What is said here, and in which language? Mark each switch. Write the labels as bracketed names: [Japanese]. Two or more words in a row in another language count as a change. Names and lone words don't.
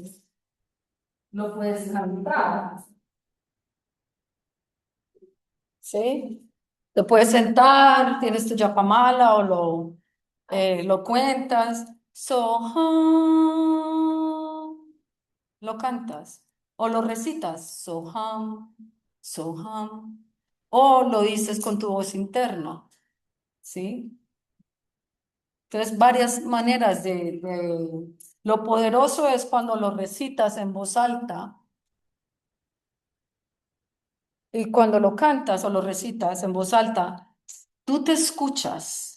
[Spanish] Lo puedes cantar, ¿sí? Te puedes sentar, tienes tu yapamala o lo cuentas. Soham, lo cantas o lo recitas. Soham, Soham. O lo dices con tu voz interna, ¿sí? Entonces, varias maneras Lo poderoso es cuando lo recitas en voz alta y cuando lo cantas o lo recitas en voz alta, tú te escuchas.